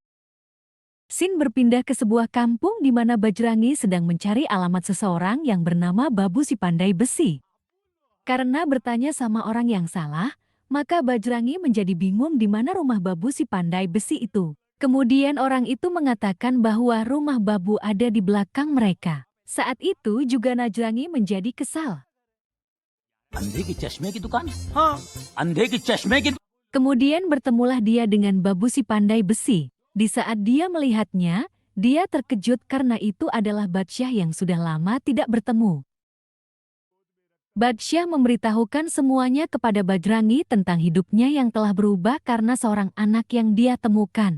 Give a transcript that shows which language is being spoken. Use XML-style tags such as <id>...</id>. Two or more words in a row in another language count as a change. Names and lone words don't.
<id>Sin berpindah ke sebuah kampung di mana Bajrangi sedang mencari alamat seseorang yang bernama Babu si Pandai Besi. Karena bertanya sama orang yang salah, maka Bajrangi menjadi bingung di mana rumah Babu si Pandai Besi itu. Kemudian orang itu mengatakan bahwa rumah Babu ada di belakang mereka. Saat itu juga Najrangi menjadi kesal.</id> <hi>अंधे के चश्मे की दुकान? हाँ, अंधे के चश्मे की।</hi> <id>Kemudian bertemulah dia dengan Babu si Pandai Besi. Di saat dia melihatnya, dia terkejut karena itu adalah Badsyah yang sudah lama tidak bertemu. Badsyah memberitahukan semuanya kepada Bajrangi tentang hidupnya yang telah berubah karena seorang anak yang dia temukan.</id>